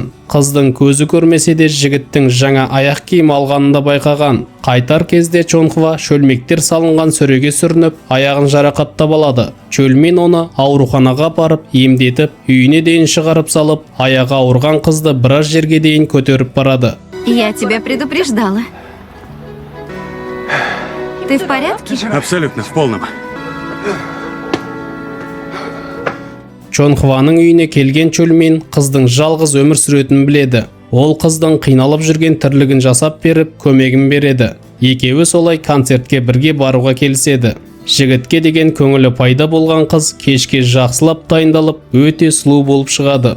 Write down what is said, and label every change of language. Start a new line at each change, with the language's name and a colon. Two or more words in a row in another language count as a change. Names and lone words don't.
Kazakh: Қыздың көзі көрмесе де жігіттің жаңа аяқ киім алғанын да байқаған. Қайтар кезде Чонхва шөлмектер салынған сөреге сүрініп, аяғын жарақаттап алады. Чольмин оны ауруханаға барып, емдетіп, үйіне дейін шығарып салып, аяғы ауырған қызды біраз жерге дейін көтеріп барады.
Russian: Я тебя предупреждала. Ты в порядке? Абсолютно, в полном.
Kazakh: Чонхваның үйіне келген Чольмин қыздың жалғыз өмір сүретінін біледі. Ол қыздың қиналып жүрген тірлігін жасап беріп, көмегін береді. Екеуі солай концертке бірге баруға келіседі. Жігітке деген көңілі пайда болған қыз кешке жақсылап дайындалып, өте сұлу болып шығады.